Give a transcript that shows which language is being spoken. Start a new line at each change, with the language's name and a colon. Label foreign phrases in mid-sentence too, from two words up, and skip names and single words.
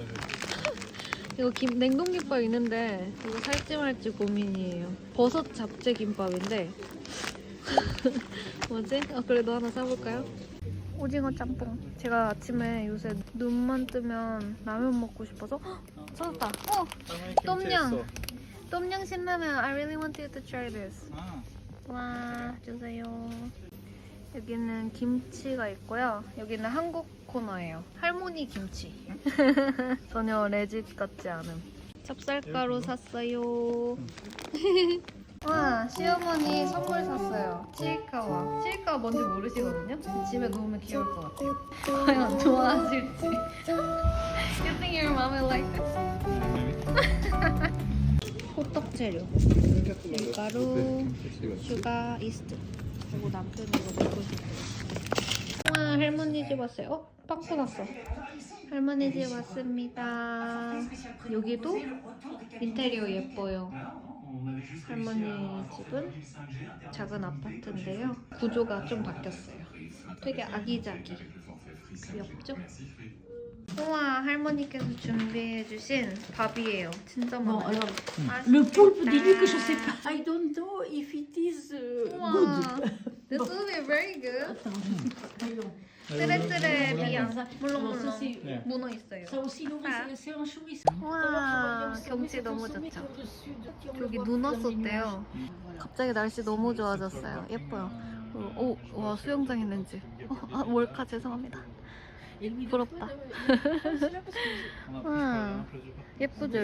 Korean: 이거 냉동김밥 있는데 이거 살지 말지 고민이에요. 버섯 잡채 김밥인데 뭐지? 아, 그래도 하나 사볼까요? 오징어 짬뽕. 제가 아침에 요새 눈만 뜨면 라면 먹고 싶어서 헉! 찾았다. 똠양. 똠양 신라면.
English: I really want you to try this.
Korean: 와, 주세요. 여기는 김치가 있고요. 여기는 한국 코너예요. 할머니 김치. 전혀 레짓 같지 않음. 찹쌀가루 샀어요. 와, 시어머니 선물 샀어요. 치이카와. 치이카와 뭔지 모르시거든요? 집에 놓으면 귀여울 것 같아요. 과연 좋아하실지.
English: You think your mom will like this?
Korean: 호떡 재료. 밀가루, 슈가, 이스트. 그리고 남편이 이거 먹고 싶어요. 와, 할머니 집 왔어요. 빵꾸 났어. 할머니 집 왔습니다. 여기도 인테리어 예뻐요. 할머니 집은 작은 아파트인데요. 구조가 좀 바뀌었어요. 되게 아기자기. 귀엽죠? 우와, 할머니께서 준비해주신 밥이에요. 진짜 많아요.
French: Le poulpe, dis-lui que je sais pas.
English: I don't know if it is
Korean: 우와,
English: good. this will be very good.
French: Attends. très très bien. Ça,
Korean: 물렁물렁.
French: c'est-
Korean: 네. 문어 있어요.
French: Ça aussi, non, Ah. c'est un chouïs.
Korean: 와, 경치 너무 좋죠. 여기 눈 왔었대요. 갑자기 날씨 너무 좋아졌어요. 예뻐요. 오, 와, 수영장 있는지. 아, 몰카 죄송합니다. 부럽다. 와, 예쁘죠?